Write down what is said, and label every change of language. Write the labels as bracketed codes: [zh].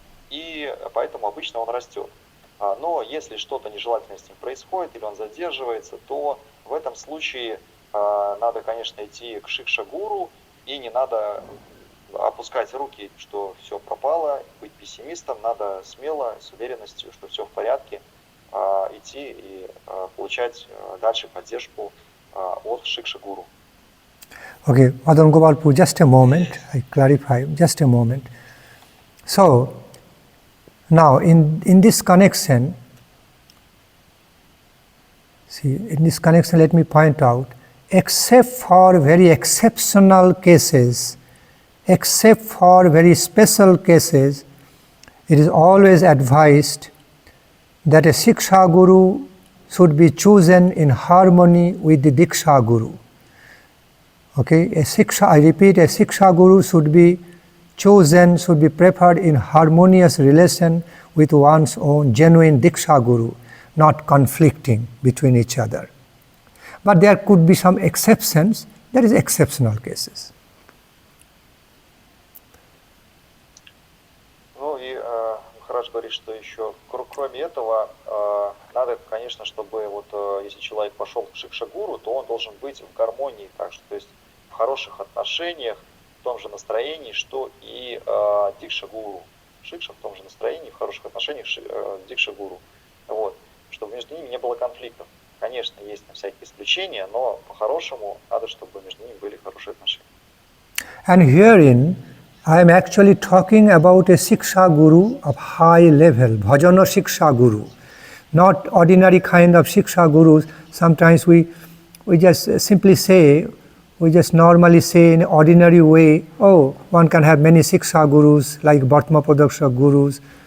[ru] И поэтому обычно он растет. Но если что-то нежелательное с ним происходит или он задерживается, то в этом случае надо, конечно, идти к Шикша-гуру, и не надо опускать руки, что все пропало, быть пессимистом, надо смело, с уверенностью, что все в порядке, идти и получать дальше поддержку от Шикша-гуру. [en] Okay, Madan Gopalpur, just a moment, I clarify, just a moment. So, now in this connection, let me point out, except for very exceptional cases, except for very special cases, it is always advised that a Siksha Guru should be chosen in harmony with the Diksha Guru. Okay, I repeat, a Siksha Guru should be chosen, should be preferred in harmonious relation with one's own genuine Diksha Guru, not conflicting between each other. But there could be some exceptions, there is exceptional cases. [ru] Ну и Махарадж говорит, что еще, кроме этого, надо, конечно, чтобы вот если человек пошел к Шикша-гуру, то он должен быть в гармонии, так что, то есть в хороших отношениях, в том же настроении, что и Дикша-гуру. Шикша в том же настроении, в хороших отношениях Дикша-гуру. Вот, чтобы между ними не было конфликтов. Конечно, есть там всякие исключения, но по-хорошему надо, чтобы между ними были хорошие отношения. [en] And herein, I am actually talking about a Siksha Guru of high level, Bhajana Siksha Guru, not ordinary kind of Siksha Gurus. Sometimes we just simply say, we just normally say in an ordinary way, oh, one can have many Siksha Gurus like Bhartma Padaksha Gurus.